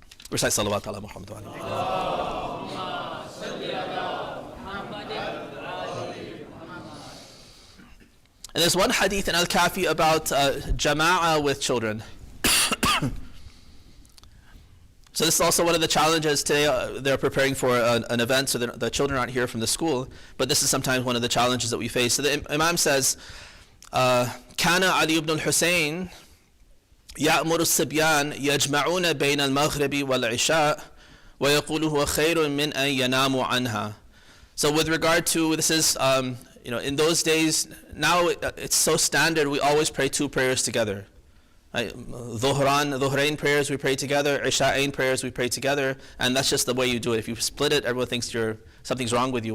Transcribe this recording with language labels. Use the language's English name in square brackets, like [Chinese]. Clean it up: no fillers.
[English] Recite salawat ala Muhammad wa And there's one hadith in Al-Kafi about jama'ah with children. So this is also one of the challenges today. They're preparing for an event, so the children aren't here from the school, but this is sometimes one of the challenges that we face. So the Imam says, [Arabic] كان علي بن الحسين يأمر الصبيان يجمعون بين المغرب والعشاء ويقول هو خير من أن يناموا عنها. [English] So with regard to, this is, in those days, now it's so standard, we always pray 2 prayers together. Dhuhrain prayers we pray together, Isha'ain prayers we pray together, and that's just the way you do it. If you split it, everyone thinks something's wrong with you.